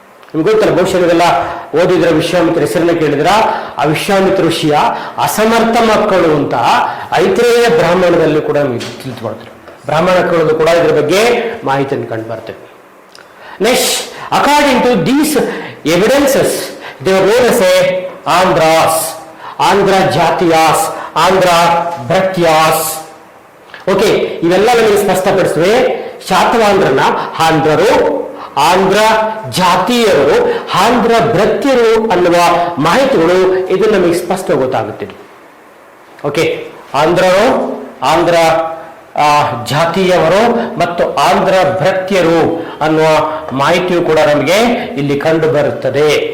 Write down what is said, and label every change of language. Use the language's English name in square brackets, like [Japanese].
[Kannada] ನಿಮ್ಗೆ ಗೊತ್ತಲ್ಲ, ಬಹುಶಃ ಇವೆಲ್ಲ ಓದಿದ್ರ ವಿಶ್ವಾಮಿತ್ರ ಹೆಸರನ್ನ ಕೇಳಿದ್ರ ಆ ವಿಶ್ವಾಮಿತ್ರ ಋಷಿಯ ಅಸಮರ್ಥ ಮಕ್ಕಳು ಅಂತ ಐತಿರೇಯ ಬ್ರಾಹ್ಮಣದಲ್ಲಿ ಕೂಡ ತಿಳಿದುಕೊಳ್ತಾರೆ. ಬ್ರಾಹ್ಮಣಗಳು ಕೂಡ ಇದ್ರ ಬಗ್ಗೆ ಮಾಹಿತಿಯನ್ನು ಕಂಡು ಬರ್ತೇವೆ. [English] Next, according to these evidences they were known as Andhras, Andhra Jatiyas, Andhra Bhratyas. [Kannada] Okay, ಇವೆಲ್ಲ ನಮಗೆ ಸ್ಪಷ್ಟಪಡಿಸುವೆ ಶಾತವಾಹನರನ್ನ ಆಂಧ್ರರು, ಆಂಧ್ರ ಜಾತಿಯರು, ಆಂಧ್ರ ಭೃತ್ಯರು ಅನ್ನುವ ಮಾಹಿತಿಗಳು ಇದು ನಮಗೆ ಸ್ಪಷ್ಟ ಗೊತ್ತಾಗುತ್ತಿದೆ. ಓಕೆ, ಆಂಧ್ರರು, ಆಂಧ್ರ ಜಾತಿಯವರು ಮತ್ತು ಆಂಧ್ರ ಭೃತ್ಯರು ಅನ್ನುವ ಮಾಹಿತಿಯು ಕೂಡ ನಮಗೆ ಇಲ್ಲಿ ಕಂಡು ಬರುತ್ತದೆ.